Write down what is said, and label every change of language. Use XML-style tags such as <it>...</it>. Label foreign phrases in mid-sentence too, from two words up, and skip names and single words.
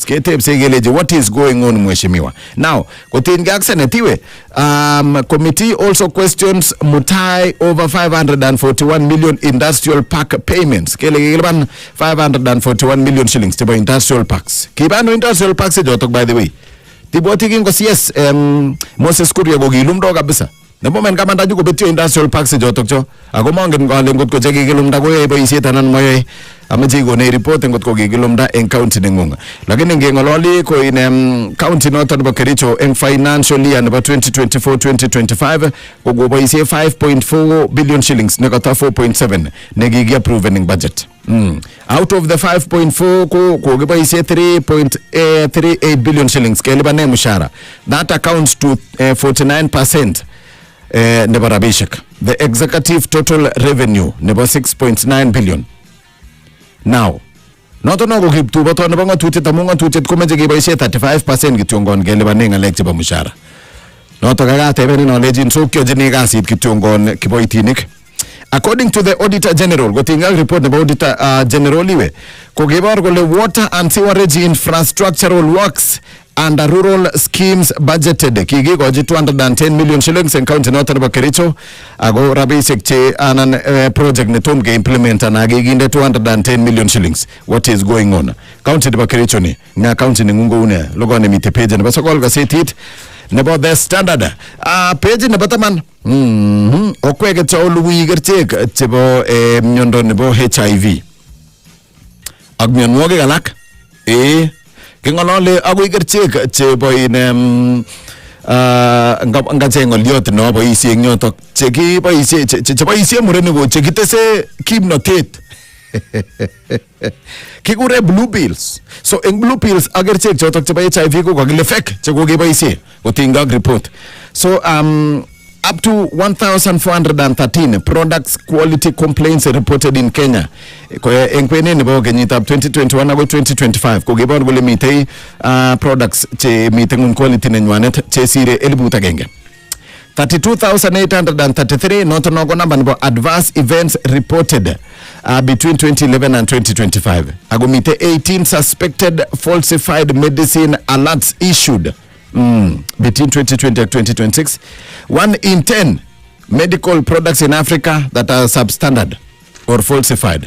<kln>Ketepse keleje</kln> <en>what is going on mheshimiwa. Now</en> <kln>kotinge ak senetiwe committee</kln> <en>also questions Mutai over 541 million industrial park payments.</en> <kln>Kele kilipan 541 million shillings chebo</kln> <en>industrial parks.</en> <kln>Kibano</kln> <en>industrial parks</en> <kln>jotok</kln> <en>by the way.</en> <kln>Tiboti kingo CS Moses Kuria ko kilumdo kabisa. Nebo men kamanda juko betyo</kln> <en>industrial parks</en> <kln>jotok cho ako mongen kole ngot ko chekikilumda ko yoe boisiet anan moyoe amache kone report ngot ko kikilumda en county ningung. Lakini ngengololi ko in county noto nebo Kericho en</kln> <en>financial year</en> <kln>nebo 2024-2025 ko go boisie 5.4 billion shillings ne kata 4.7 ne kiki approve in budget.</kln> <en>Out of the 5.4</en> <kln>ko boisie 3.38 billion shillings kelipa ne mshahara.</kln> <en>That accounts to 49%</en> <kln>nebo rabishek.</kln> <en>The executive total revenue nebo 6.9 billion.</en> <kln>Now noto no ko kiptu boto nebo ngatutiet amu ngatutiet komeje keboisie 35% kityongon kelipanen ngalek chebo mshahara. Noto kakateben ino lejin so kyojini kasit kityongon kiboitinik</kln> <en>According to the Auditor General,</en> <kln>gotinga</kln> <en>report about Auditor General</en> <kln>iwe, kokibor kole</kln> <en>water and sewerage infrastructural works and rural schemes budgeted</en> <kln>kikikochi 210 million shillings en county noton nebo Kericho ako rabisiek che anan project ne tom ke implement ana kikinde 210 million shillings.</kln> <en>What is going on?</en> <kln>County nebo Kericho ni nga county ni ngungo une logo ne mite page nebo sokol gasetit nebo The Standard. Page nebo taman okweke chauluwi kerchek chebo miondo nebo HIV ak mionwogik alak kingolole agoi kerchek chebo ngacheng oliot no boisie eng yotok cheboisie murenik chekitese kimnotet kikure</kln> <en>blue pills.</en> <kln>So eng</kln> <en>blue pills</en> <kln>ak kerchek chotok chebo HIV ko kakile fake chekokeboisie kotinga report.</kln> <en>So up to 1,413 products quality complaints reported in Kenya.</en> <kln>En kwenet nebo kenyitab 2021 agoi 2025 kokibor kole mitei products che mitei quality nenywanet che sire 1,000.</kln> <en>32,833 noto nogo namba nebo adverse events reported between 2011 and 2025. Ago mitei 18 suspected falsified medicine alerts issued between 2020 and 2026. 1 in 10 medical products in Africa that are substandard or falsified.</en>